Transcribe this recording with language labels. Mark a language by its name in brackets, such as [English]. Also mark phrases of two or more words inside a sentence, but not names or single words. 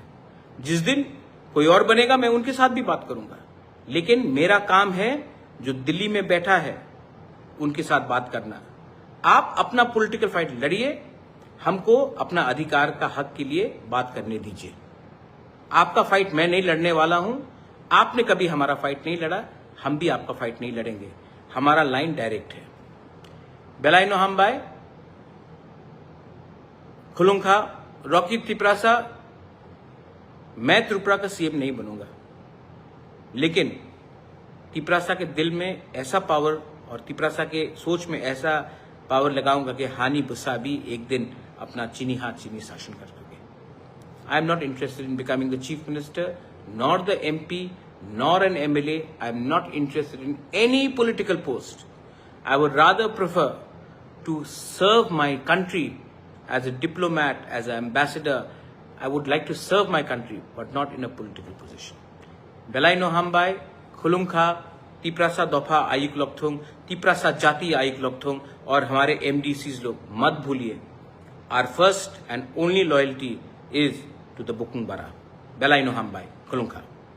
[Hindi] जिस दिन कोई और बनेगा मैं उनके साथ भी बात करूंगा, लेकिन मेरा काम है जो दिल्ली में बैठा है उनके साथ बात करना। आप अपना [English] political fight [Hindi] लड़िए, हमको अपना अधिकार का हक के लिए बात करने दीजिए। आपका फाइट मैं नहीं लड़ने वाला हूं, आपने कभी हमारा फाइट नहीं लड़ा, हम भी आपका फाइट नहीं लड़ेंगे। हमारा [English] line direct [Hindi] है। [Kok Borok] बेलाइनो हमबाय खुलुंखा [Hindi] रॉकी त्रिपुरासा, मैं त्रिपुरा का सीएम नहीं बनूंगा, लेकिन त्रिपुरासा के दिल में ऐसा पावर और त्रिपुरासा के सोच में ऐसा पावर लगाऊंगा कि [Kok Borok] हानि बुस्सा [Hindi] भी एक दिन अपना चीनी हाथ चीनी शासन कर सके। [English] I am not interested in becoming the chief minister, nor the MP, nor an MLA. I am not interested in any political post. I would rather prefer to serve my country as a diplomat, as an ambassador. I would like to serve my country, but not in a political position. [Kok Borok] Belai no hambai, khulungkha, तिपरासा दफा आयुक लोकथोंग, तिपरासा जाति आयुक लोकथोंग, [Hindi] और हमारे MDCs लोग मत भूलिए, [English] our first and only loyalty is to the Bukung Bara. [Kok Borok] Belai no hambai, khulungkha.